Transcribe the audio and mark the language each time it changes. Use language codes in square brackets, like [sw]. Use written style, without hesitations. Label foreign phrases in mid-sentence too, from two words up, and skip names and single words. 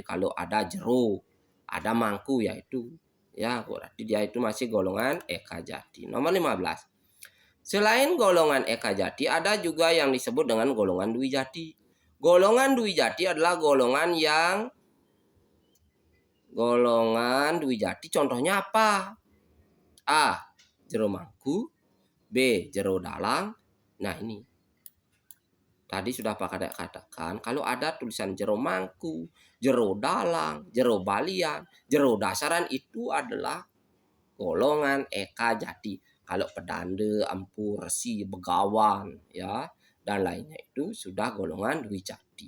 [id] Kalau ada Jero, ada Mangku yaitu ya berarti dia itu masih golongan Eka Jati. Nomor 15. Selain golongan Eka Jati, ada juga yang disebut dengan golongan Dwi Jati. Golongan Dwi Jati adalah golongan Dwi Jati contohnya apa? A. Jero Mangku. B. Jero Dalang. Nah ini. Tadi sudah Pak Kadek katakan kalau ada tulisan Jero Mangku, Jero Dalang, Jero Balian, Jero Dasaran itu adalah golongan Eka Jati. Kalau Pedande, Empu, Resi, Begawan ya dan lainnya itu sudah golongan Dwi Jati.